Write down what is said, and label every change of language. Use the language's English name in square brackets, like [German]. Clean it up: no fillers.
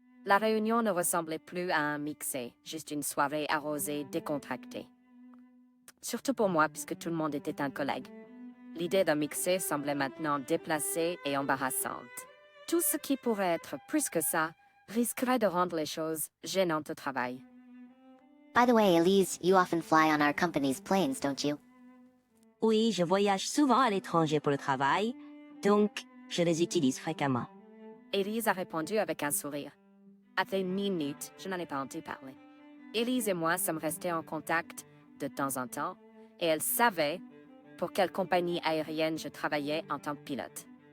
[French] La réunion ne ressemblait plus à un mixé, juste une soirée arrosée décontractée. Surtout pour moi, puisque tout le monde était un collègue. L'idée d'un mixé semblait maintenant déplacée et embarrassante. Tout ce qui pourrait être plus que ça risquerait de rendre les choses gênantes au travail. [English] By the way, Elise, you often fly on our company's planes, don't you? [French] Oui, je voyage souvent à l'étranger pour le travail, donc je les utilise fréquemment. Élise a répondu avec un sourire. Après une minute, je n'en ai pas entendu parler. Élise et moi sommes restés en contact de temps en temps, et elle savait pour quelle compagnie aérienne je travaillais en tant que pilote.